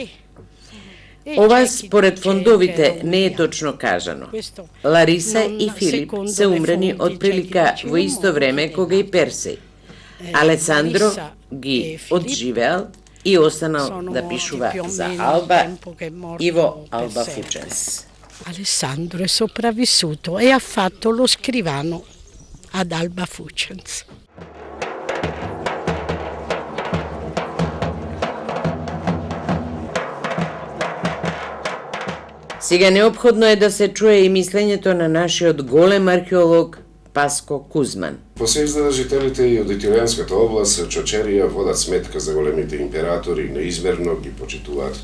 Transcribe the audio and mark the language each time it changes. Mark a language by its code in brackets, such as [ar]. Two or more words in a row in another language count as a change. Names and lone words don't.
[mk] Ова според фондовите не е точно кажано. Лариса и Филип се умрени од прилика во исто време кога и Персеј. Алесандро ги одживеал и останал да пишува за Алба и во Алба Fucens. [it] Alessandro è sopravvissuto e ha fatto lo scrivano ad Alba Fucens. [mk] Сега неопходно е да се чуе и мислењето на нашиот голем археолог Паско Кузман. По се изгледа жителите и од Италијанската област Чочерија водат сметка за големите императори, неизмерно ги почитуваат.